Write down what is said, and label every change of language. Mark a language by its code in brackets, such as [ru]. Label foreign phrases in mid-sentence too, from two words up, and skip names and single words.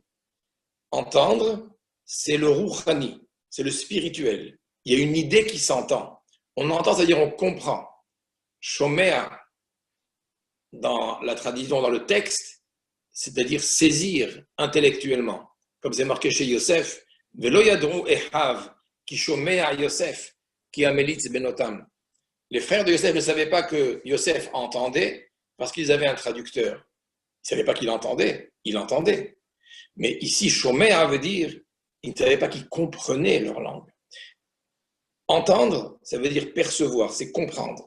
[fr] Entendre, c'est le rouhani, c'est le spirituel. Il y a une idée qui s'entend. On entend, c'est-à-dire on comprend. Shomea, dans la tradition, dans le texte, c'est-à-dire saisir intellectuellement. Comme c'est marqué chez Yosef, [he] ולא ידעו אחיו, כי שומע יוסף, כי המליץ בינותם. [fr] Les frères de Yosef ne savaient pas que Yosef entendait parce qu'ils avaient un traducteur. Ils ne savaient pas qu'il entendait, il entendait. Mais ici, Shomea veut dire, ils ne savaient pas qu'ils comprenaient leur langue. Entendre, ça veut dire percevoir, c'est comprendre.